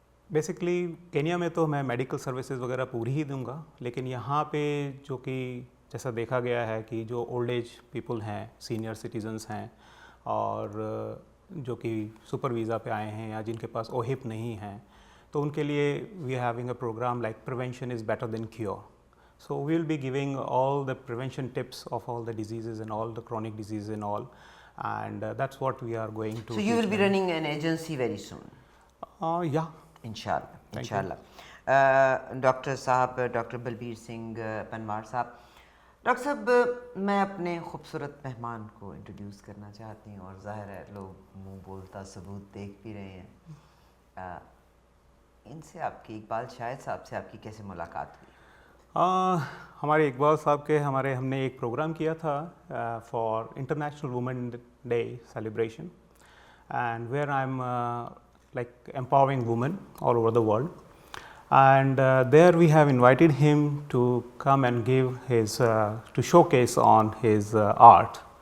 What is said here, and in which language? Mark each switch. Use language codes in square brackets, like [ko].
[ur] Basically Kenya میں تو میں میڈیکل سروسز وغیرہ پوری ہی دوں گا, لیکن یہاں پہ جو کہ جیسا دیکھا گیا ہے کہ جو اولڈ ایج پیپل ہیں, سینئر سٹیزنس ہیں, اور جو کہ سپر ویزا پہ آئے ہیں یا جن کے پاس اوہپ نہیں ہیں, تو ان کے لیے [en] We are having a programme like prevention is better than cure. So we will be giving all the prevention tips of all the diseases and all the chronic diseases and all, and that's what we are going to. So you will be running an agency very soon? Yeah. [ur] انشاءاللہ. Doctor صاحب, doctor Balbir Singh Panwar صاحب. Doctor صاحب, میں اپنے خوبصورت مہمان کو introduce کرنا چاہتی ہوں, اور ظاہر ہے لوگ منہ بولتا ثبوت دیکھ بھی رہے ہیں. ان سے آپ کی, اقبال شاہد صاحب سے آپ کی کیسے ملاقات ہوئی؟ ہمارے اقبال صاحب کے ہم نے ایک پروگرام کیا تھا [en] For international women day celebration, and where I am like empowering women all over the world, and there we have invited him to come and give his to showcase on his art.